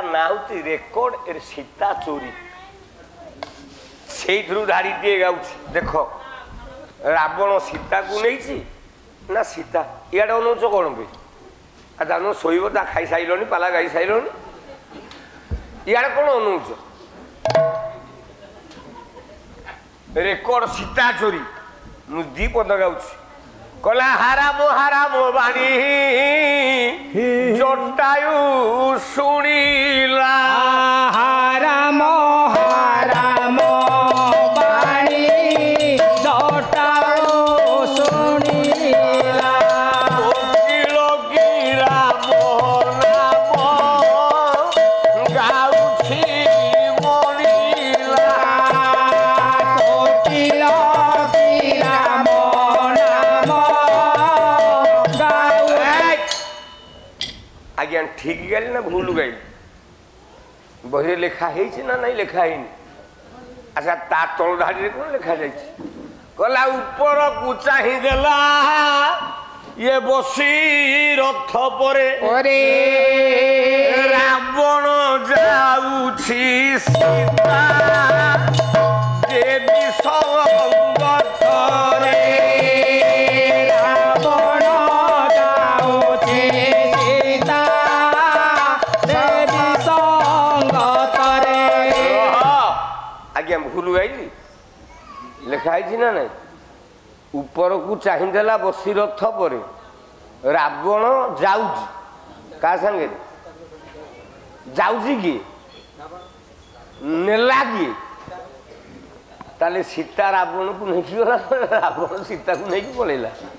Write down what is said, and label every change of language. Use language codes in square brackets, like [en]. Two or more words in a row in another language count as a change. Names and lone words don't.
[or] ନାଁ ହଉଛି ରେକର୍ଡ ସୀତା ଚୋରି ସେଇଥିରୁ ଧାଡ଼ିଟିଏ ଗାଉଛି ଦେଖ ରାବଣ ସୀତାକୁ ନେଇଛି ନା ସୀତା ଇଆଡ଼େ ଅନଉଛ କ'ଣ ପାଇଁ ଆଉ ଜାଣ ଶୋଇବ ତା ଖାଇସାରିଲଣି ପାଲା ଗାଇ ସାରିଲଣି ଇଆଡ଼େ କ'ଣ ଅନଉଛ ରେକର୍ଡ ସୀତା ଚୋରି ମୁଁ 2 ପଦ ଗାଉଛି କହିଲା ହାରାମ ବାଣୀ ଜଟାୟୁ ଶୁଣିଲା ହାରାମ ହାରାମ ବାଣୀ ଜଟାଓ ଶୁଣିଲା କୋକିଳ କି ରାମ ନାମ ଗାଉଛି ମଣିଲା କୋକିଳ କି ରାମ ନାମ ଗାଉ ଆଜ୍ଞା ଠିକ ଗାଇଲି ନା ଭୁଲ ଗାଇଲି ବହିରେ ଲେଖା ହେଇଛି ନା ନାଇଁ ଲେଖା ହେଇନି ଆଚ୍ଛା ତା ତଳ ଧାଡ଼ିରେ କ'ଣ ଲେଖା ଯାଇଛି କହିଲା ଉପରକୁ ଚାହିଁ ଦେଲା ଇଏ ବସି ରଥ ପରେ ओरे ରାବଣ ଯାଉଛି ସୀତା ଦେବୀ ସଙ୍ଗତରେ ରାବଣ ଯାଉଛେ ସୀତା ଦେବୀ ସଙ୍ଗତରେ ଆଜ୍ଞା ଭୁଲ ଗାଇଲି ଲେଖା ହେଇଛି ନା ନାଇଁ ଉପରକୁ ଚାହିଁଦେଲା ବସି ରଥ ପରେ ରାବଣ ଯାଉଛି କାହା ସାଙ୍ଗରେ ଯାଉଛି କିଏ ନେଲା କିଏ ତାହେଲେ ସୀତା ରାବଣକୁ ନେଇକି ଗଲା ରାବଣ ସୀତାକୁ ନେଇକି ପଳେଇଲା